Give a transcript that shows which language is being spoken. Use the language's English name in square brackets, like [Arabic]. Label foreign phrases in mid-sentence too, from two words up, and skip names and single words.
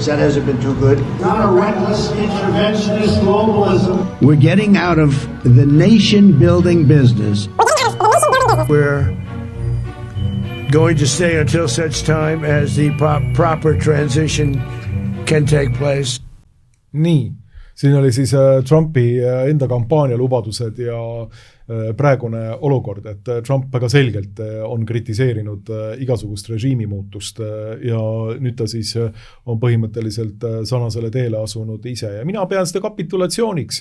[English] That hasn't been too good. Not a reckless interventionist globalism. We're getting out of the nation-building business. We're going to stay until such time as the proper transition can take place. [Estonian] Nii, siin oli siis Trumpi enda kampaania lubadused ja praegune olukord, et Trump väga selgelt on kritiseerinud igasugust režiimi muutust ja nüüd ta siis on põhimõtteliselt sarnasele teele asunud ise ja mina pean seda kapitulatsiooniks.